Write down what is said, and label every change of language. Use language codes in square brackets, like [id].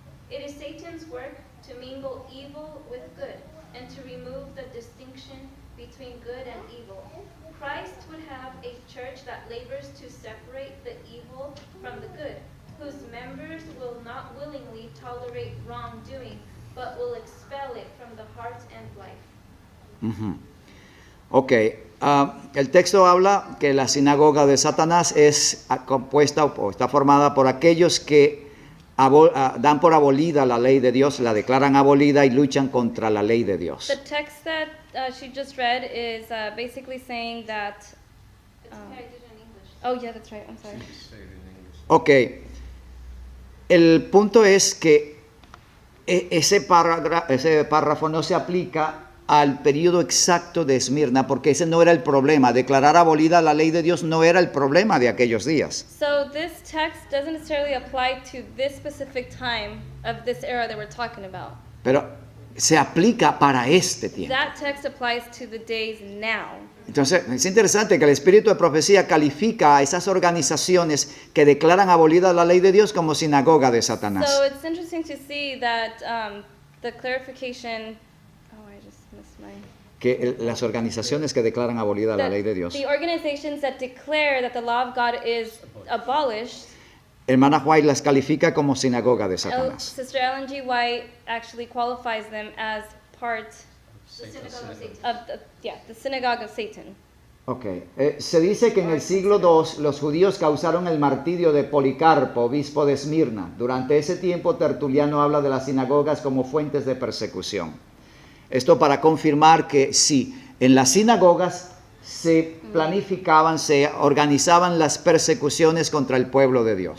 [en] It is Satan's work to mingle evil with good and to remove the distinction between good and evil. Christ would have a church that labors to separate the evil from the good, whose members will not willingly tolerate wrongdoing, but will expel it from the heart and life. Ujú. [es] Ok, el texto habla que la sinagoga de Satanás es compuesta o está formada por aquellos que dan por abolida la ley de Dios, la declaran abolida y luchan contra la ley de Dios. [en] The text that she just read is basically saying that. It's okay, I did it in English. Oh, yeah, that's right. I'm sorry. [es] Ok, el punto es que ese párrafo no se aplica al periodo exacto de Esmirna, porque ese no era el problema. Declarar abolida la ley de Dios no era el problema de aquellos días. [en] So this text doesn't necessarily apply to this specific time of this era that we're talking about. [es] Pero se aplica para este tiempo. [en] That text applies to the days now. [es] Entonces, es interesante que el espíritu de profecía califica a esas organizaciones que declaran abolida la ley de Dios como sinagoga de Satanás. [en] So it's interesting to see that the clarification. Oh, I just missed my. [es] Que las organizaciones que declaran abolida la ley de Dios. [en] The organizations that declare that the law of God is abolished. [es] Hermana White las califica como sinagoga de Satanás. [en] Sister Ellen G. White actually qualifies them as part The synagogue of Satan. of the synagogue of Satan. Okay. [es] Se dice que en el siglo II los judíos causaron el martirio de Policarpo, obispo de Esmirna. Durante ese tiempo Tertuliano habla de las sinagogas como fuentes de persecución. Esto para confirmar que sí, en las sinagogas se planificaban, se organizaban las persecuciones contra el pueblo de Dios.